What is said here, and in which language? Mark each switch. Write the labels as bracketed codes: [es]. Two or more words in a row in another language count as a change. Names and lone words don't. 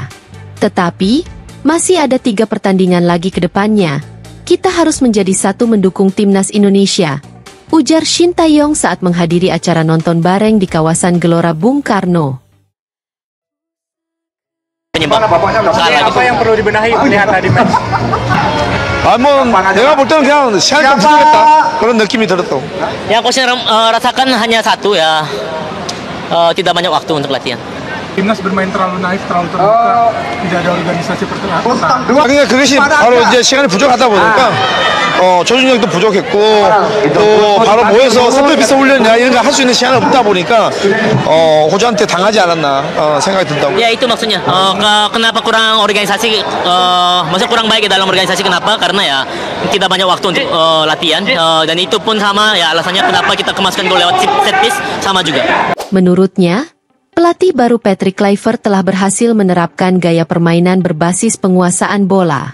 [id] Tetapi, masih ada 3 pertandingan lagi ke depannya. Kita harus menjadi satu mendukung timnas Indonesia, ujar Shin Tae-yong saat menghadiri acara nonton bareng di kawasan Gelora Bung Karno. Apa yang perlu dibenahi melihat tadi? [ko] 내가 볼 때는 그냥 시간이 좀 부족했다 그런 느낌이 들었어. [id] Yang coach rasakan hanya satu ya, tidak banyak waktu untuk latihan. Timnas bermain terlalu naif, terlalu terbuka, tidak ada organisasi pertahanan. [ko] 그냥 그것이 바로 이제 시간이 부족하다 보니까 조준력도 부족했고 또 바로 모여서 선배비서 훈련이나 이런 거 할 수 있는 시간이 없다 보니까 호주한테 당하지 않았나 생각이 든다고. [id] Ya itu maksudnya. Kenapa kurang organisasi? Maksudnya kurang baik dalam organisasi. Kenapa? Karena ya tidak banyak waktu untuk latihan dan itu pun sama ya alasannya kenapa kita kemaskan gol lewat [en] set piece [id] sama juga. Menurutnya, pelatih baru Patrick Kluivert telah berhasil menerapkan gaya permainan berbasis penguasaan bola.